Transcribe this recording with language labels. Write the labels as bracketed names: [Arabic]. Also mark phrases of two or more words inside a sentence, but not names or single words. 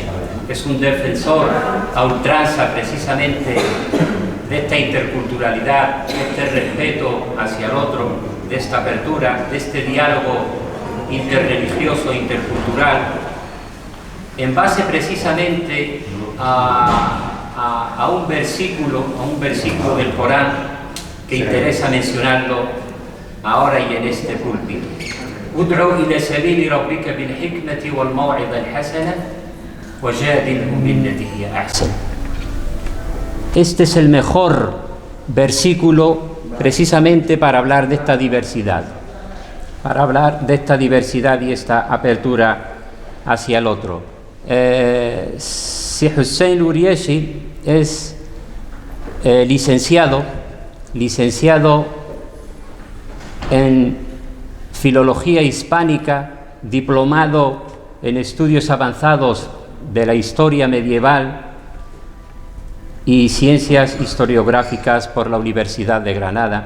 [Spanish] Es un defensor a ultranza precisamente de esta interculturalidad, de este respeto hacia el otro, de esta apertura, de este diálogo interreligioso, intercultural, en base precisamente a un versículo del Corán que interesa mencionarlo ahora y en este púlpito. [Arabic] ادع إلى سبيل ربك بالحكمة والموعظة الحسنة وجادلهم بالتي هي أحسن. [Spanish] Este es el mejor versículo precisamente para hablar de esta diversidad, y esta apertura hacia el otro. Si Hussein Uriyeshi es licenciado en Filología Hispánica, diplomado en Estudios Avanzados de la Historia Medieval y Ciencias Historiográficas por la Universidad de Granada.